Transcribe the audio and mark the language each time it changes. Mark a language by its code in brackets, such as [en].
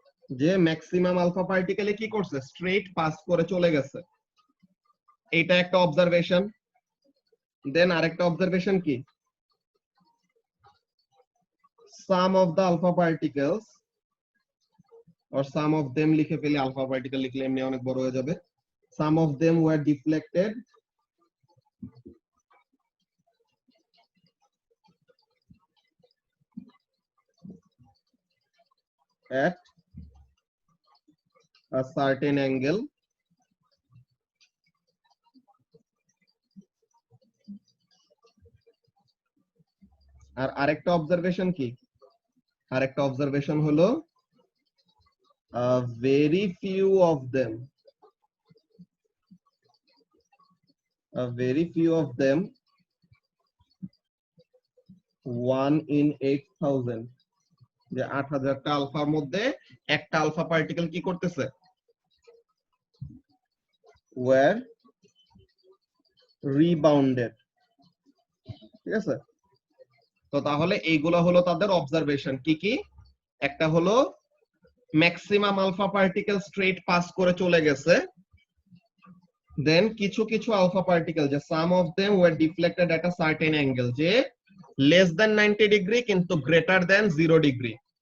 [bn] যে maximum alpha পার্টিকেলে কি করছে, স্ট্রেট পাস করে চলে গেছে, এটা একটা অবজারভেশন। দেন আরেকটা অবজারভেশন কি, সাম of the alpha particles [en] or some of them [bn] লিখে ফেলি, আলফা পার্টিকেল লিখলে এমনি অনেক বড় হয়ে যাবে। [en] Some of them were deflected at a certain angle [bn] আর আরেকটা অবজারভেশন কি, আরেকটা অবজারভেশন হলো [en] very few of them, a very few of them, 1 in 8,000, [bn] যে 8,000টা আলফার মধ্যে একটা আলফা পার্টিকেল কি করতেছে, [en] were rebounded। [bn] ঠিক আছে, তো তাহলে এইগুলা হলো তাদের অবজারভেশন। কি কি, একটা হলো maximum alpha particle straight pass করে চলে গেছে, দেন কিছু কিছু আলফা পার্টিকেল যে সাম of them wire deflected at a certain angle, যে লেস দ্যান 90 ডিগ্রি কিন্তু গ্রেটার দ্যান 0 ডিগ্রি।